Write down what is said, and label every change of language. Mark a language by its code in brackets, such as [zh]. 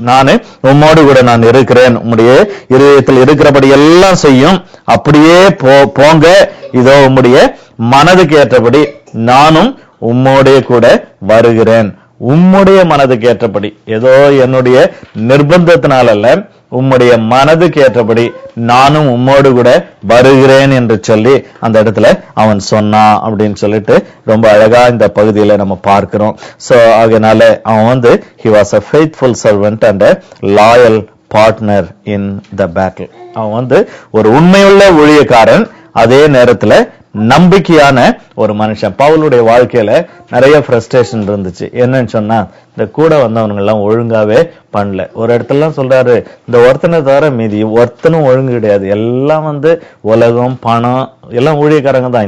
[ta] நானு உம்மோடு கூட நான் இருக்கிறேன். உம்முடைய இருதயத்தில் இருக்கிறபடி எல்லாம் செய்யும், அப்படியே போங்க, இதோ உம்முடைய மனதுக்கு ஏற்றபடி நானும் உம்மோடே கூட வருகிறேன். உம்முடைய மனதுக்கு ஏற்றபடி, ஏதோ என்னுடைய நிர்பந்தத்தினால அல்ல, உம்முடைய மனதுக்கு ஏற்றபடி நானும் உம்மோடு கூட வருகிறேன் என்று சொல்லி அந்த இடத்துல அவன் சொன்னான் அப்படின்னு சொல்லிட்டு ரொம்ப அழகா இந்த பகுதியில நம்ம பார்க்கிறோம். சோ அதனால அவன் [en] he was a faithful servant and a loyal partner in the battle. [ta] அவன் ஒரு உண்மையுள்ள ஊழியக்காரன், அதே நேரத்துல நம்பிக்கையான ஒரு மனுஷன். பவுலுடைய வாழ்க்கையில நிறைய ஃப்ரஸ்ட்ரேஷன் இருந்துச்சு. என்னன்னு சொன்னா, இந்த கூட வந்தவனுங்க எல்லாம் ஒழுங்காவே பண்ணல. ஒரு இடத்துல சொல்றாரு, இந்த ஒருத்தனை தவிர மீதி ஒருத்தனும் ஒழுங்கு கிடையாது, எல்லாம் உலகம் பணம் எல்லாம் ஊழியக்காரங்க தான்.